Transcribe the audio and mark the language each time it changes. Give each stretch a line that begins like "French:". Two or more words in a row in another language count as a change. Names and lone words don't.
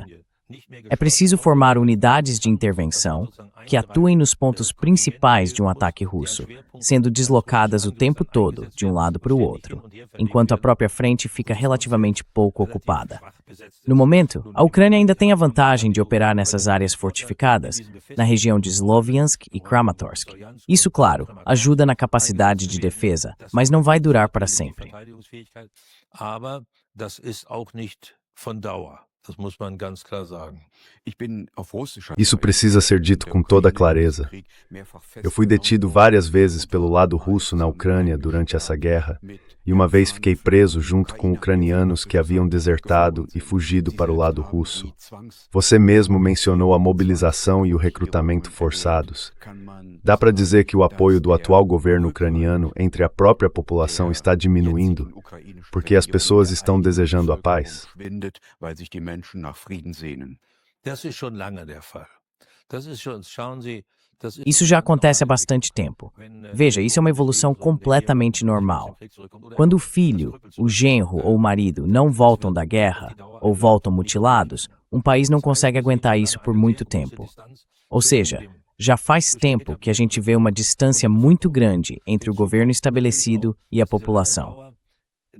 Portuguese: É preciso formar unidades de intervenção que atuem nos pontos principais de um ataque russo, sendo deslocadas o tempo todo de um lado para o outro, enquanto a própria frente fica relativamente pouco ocupada. No momento, a Ucrânia ainda tem a vantagem de operar nessas áreas fortificadas, na região de Sloviansk e Kramatorsk. Isso, claro, ajuda na capacidade de defesa, mas não vai durar para sempre.
German: Aber das ist auch nicht von Dauer. Das muss man ganz klar sagen.
Portuguese: Isso precisa ser dito com toda clareza. Eu fui detido várias vezes pelo lado russo na Ucrânia durante essa guerra, e uma vez fiquei preso junto com ucranianos que haviam desertado e fugido para o lado russo. Você mesmo mencionou a mobilização e o recrutamento forçados. Dá para dizer que o apoio do atual governo ucraniano entre a própria população está diminuindo, porque as pessoas estão desejando a paz?
German: Das ist schon lange der Fall. Schauen Sie,
Portuguese: Isso já acontece há bastante tempo. Veja, isso é uma evolução completamente normal. Quando o filho, o genro ou o marido não voltam da guerra ou voltam mutilados, um país não consegue aguentar isso por muito tempo. Ou seja, já faz tempo que a gente vê uma distância muito grande entre o governo estabelecido e a população.